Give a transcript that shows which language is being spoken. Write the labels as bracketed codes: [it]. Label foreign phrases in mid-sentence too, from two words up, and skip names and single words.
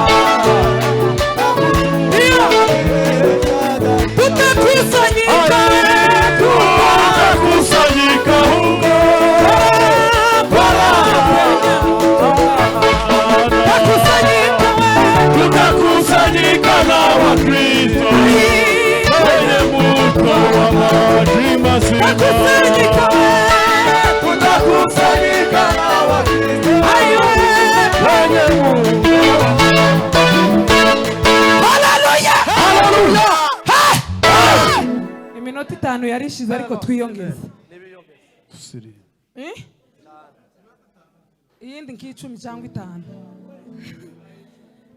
[sw] Tutakusanyika huko tutakusanyika na Wakristo kwenye mto wa maji mazima. Tutakusanyika na Wakristo kwenye mto. Haleluya! Haleluya! [rw] Iminota 5 yarishize ariko twiyongeze. Iyindi nk'icumi cyangwa 5.